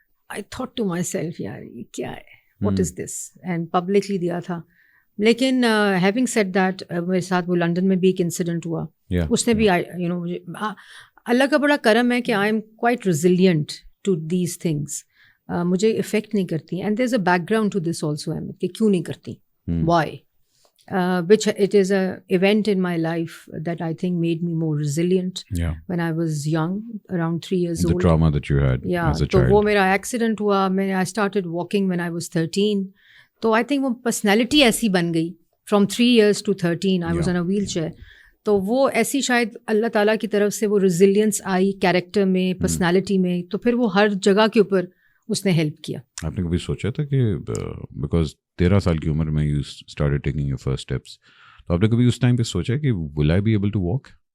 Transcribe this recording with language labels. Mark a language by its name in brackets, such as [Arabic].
[English] I thought to myself [Urdu] یار یہ کیا ہے, [English] what is this, and publicly [Urdu] دیا تھا. لیکن [English] having said that [Urdu] میرے ساتھ وہ لنڈن میں بھی ایک انسیڈنٹ ہوا. اس نے بھی مجھے اللہ کا بڑا کرم ہے کہ [English] I am quite resilient to these things. [Urdu] مجھے افیکٹ نہیں کرتی. [English] and there is a background to this also Ahmad, [Urdu] کہ کیوں نہیں کرتی, [English] Why, which it is a event in my life that I think made me more resilient when I was young, around 3 years old. The trauma that you had as a child. [Urdu] تو وہ میرا accident ہوا. [English] I started walking when I was 13. تو I think [Urdu] وہ personality ایسی بن گئی [English] from 3 years to 13 I was on a wheelchair. [Urdu] تو وہ ایسی شاید اللہ تعالیٰ کی طرف سے وہ ریزیلینس آئی کیریکٹر میں, پرسنالٹی میں, تو پھر وہ ہر جگہ کے اوپر اس نے ہیلپ کیا. آپ نے کبھی سوچا تھا کہ بیکاز 13 سال کی عمر میں [English] you started taking your first steps, [Urdu] تو آپ نے کبھی اس ٹائم پہ سوچا کہ [English] Will I be able to walk?